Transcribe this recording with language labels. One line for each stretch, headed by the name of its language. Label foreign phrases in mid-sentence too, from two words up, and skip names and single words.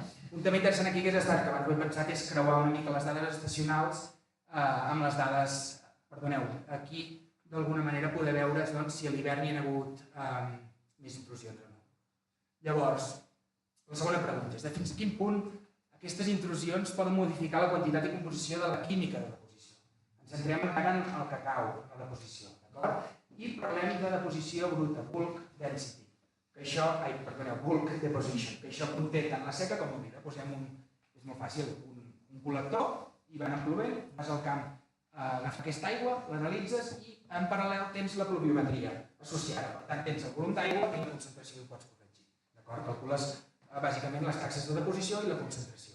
Catalan: Un tema interessant aquí que és estat, que abans ho he pensat, és creuar una mica les dades estacionals amb les dades, perdoneu, aquí d'alguna manera poder veure si a l'hivern hi ha hagut més intrusions o no. Llavors, la segona pregunta és de fins a quin punt aquestes intrusions poden modificar la quantitat i composició de la química de deposició. Ens centrem encara en el cacau, la deposició, d'acord? I parlem de deposició bruta,
English: bulk density, bulk deposition,
Catalan: que això conté tant la seca com l'humida. Posem és molt fàcil, un col·lector i van plovent, vas al camp, agafar aquesta aigua, l'analitzes i en paral·lel tens la pluviometria associada. Per tant, tens el volum d'aigua i la concentració i ho pots corregir. D'acord? Calcules bàsicament les taxes de deposició i la concentració.